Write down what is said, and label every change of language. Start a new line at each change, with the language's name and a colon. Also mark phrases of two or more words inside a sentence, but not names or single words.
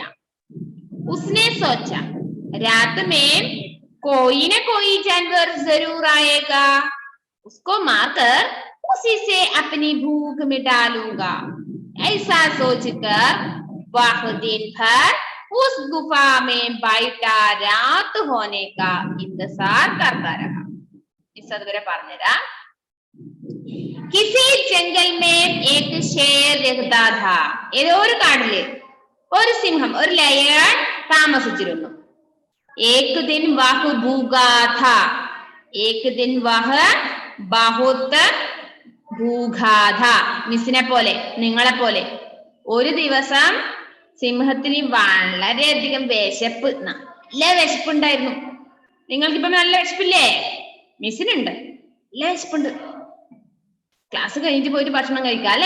Hindi: उसने सोचा रात में कोई न कोई जानवर जरूर आएगा. उसको मारकर उसी से अपनी भूख मिटा लूंगा. ऐसा सोचकर वह दिन भर उस गुफा में बैठा रात होने का इंतजार करता रहा.
Malayalam: इस അതുവരെ പറഞ്ഞുതരാ.
Hindi: किसी जंगल में एक शेर रहता था.
Malayalam: ഏതോ ഒരു കാട്ടില് ഒരു സിംഹം, ഒരു ലയൺ താമസിച്ചിരുന്നു.
Hindi: एक दिन वह भूखा था. एक दिन वह बहुत ഭൂഖാധ.
Malayalam: മിസ്സിനെ പോലെ, നിങ്ങളെ പോലെ. ഒരു ദിവസം സിംഹത്തിന് വളരെയധികം വിശപ്പ്, നല്ല വിശപ്പുണ്ടായിരുന്നു. നിങ്ങൾക്കിപ്പം നല്ല വിശപ്പില്ലേ? മിസ്സിനുണ്ട്, നല്ല വിശപ്പുണ്ട്. ക്ലാസ് കഴിഞ്ഞിട്ട് പോയിട്ട് ഭക്ഷണം കഴിക്കാം അല്ലെ?